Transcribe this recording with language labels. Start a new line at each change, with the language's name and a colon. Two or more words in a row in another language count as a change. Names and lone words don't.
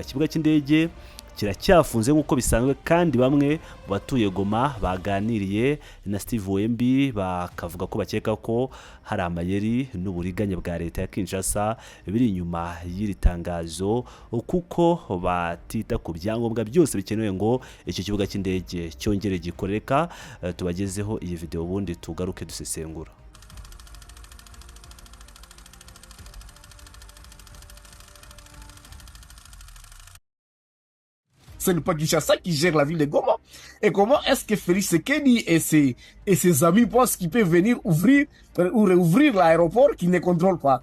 Kinyarwanda: Ikibuga cy'indege kiracyafunze nk'uko bisanzwe, kandi bamwe mu batuye Goma baganiriye na Steve Wembi bakavuga ko bakeka ko hari amayeri n'uburiganya bwa leta ya Kinshasa biri inyuma y'iri tangazo, kuko batita ku byangombwa byose bikenewe ngo icyo kibuga cy'indege cyongere gikoreka. Tubagezeho iyi video ubundi tugaruke dusesengura.
French: Ce n'est pas Kinshasa qui gère la ville de Goma. Et comment est-ce que Félix Tshisekedi et ses amis pensent qu'ils peuvent venir ouvrir ou réouvrir l'aéroport qui ne contrôle pas?